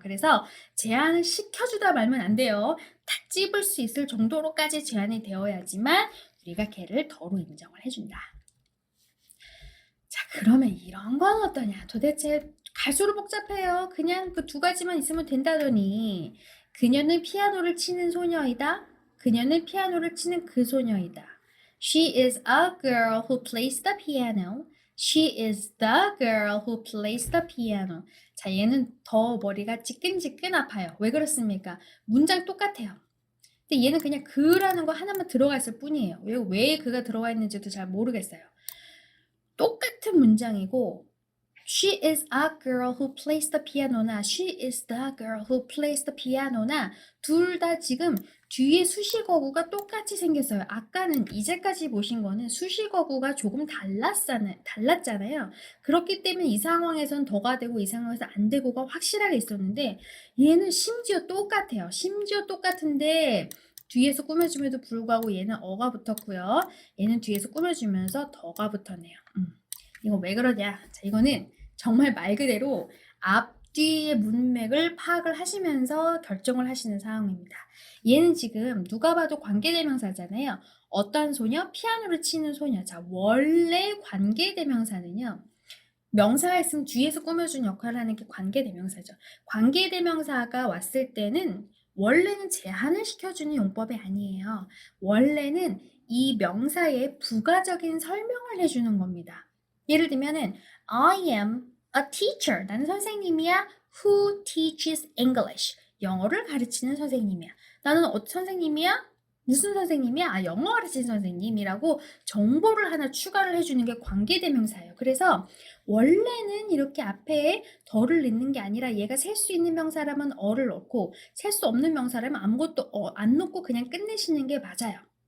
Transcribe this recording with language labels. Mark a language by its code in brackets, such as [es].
[ko] 그래서 제한을 시켜주다 말면 안 돼요. 탁 집을 수 있을 정도로까지 제한이 되어야지만 우리가 걔를 더로 인정을 해준다. 자, 그러면 이런 건 어떠냐? 도대체 갈수록 복잡해요. 그냥 그 두 가지만 있으면 된다더니 그녀는 피아노를 치는 소녀이다. 그녀는 피아노를 치는 그 소녀이다. [en] She is a girl who plays the piano. She is the girl who plays the piano. [ko] 자, 얘는 더 머리가 지끈지끈 아파요. 왜 그렇습니까? 문장 똑같아요. 근데 얘는 그냥 그라는 거 하나만 들어가 있을 뿐이에요. 왜 그가 들어가 있는지도 잘 모르겠어요. 똑같은 문장이고 [en] She is a girl who plays the piano [ko] 나 [en] She is the girl who plays the piano [ko] 나 둘 다 지금 뒤에 수식어구가 똑같이 생겼어요. 아까는 이제까지 보신 거는 수식어구가 조금 달랐잖아요. 그렇기 때문에 이 상황에선 더가 되고 이 상황에서 안 되고가 확실하게 있었는데 얘는 심지어 똑같아요. 심지어 똑같은데 뒤에서 꾸며줌에도 불구하고 얘는 어가 붙었고요. 얘는 뒤에서 꾸며주면서 더가 붙었네요. 이거 왜 그러냐? 자, 이거는 정말 말 그대로 뒤의 문맥을 파악을 하시면서 결정을 하시는 상황입니다. 얘는 지금 누가 봐도 관계대명사잖아요. 어떤 소녀? 피아노를 치는 소녀. 자, 원래 관계대명사는요. 명사가 있으면 뒤에서 꾸며준 역할을 하는 게 관계대명사죠. 관계대명사가 왔을 때는 원래는 제한을 시켜주는 용법이 아니에요. 원래는 이 명사의 부가적인 설명을 해주는 겁니다. [en] 예를 들면은 I am a teacher. [ko] 나는 선생님이야. [en] Who teaches English? [ko] 영어를 가르치는 선생님이야. 나는 선생님이야? 무슨 선생님이야? 아, 영어 가르치는 선생님이라고 정보를 하나 추가를 해주는 게 관계대명사예요. 그래서 원래는 이렇게 앞에 덜을 넣는 게 아니라 얘가 셀 수 있는 명사라면 어를 넣고 셀 수 없는 명사라면 아무것도 안 넣고 그냥 끝내시는 게 맞아요.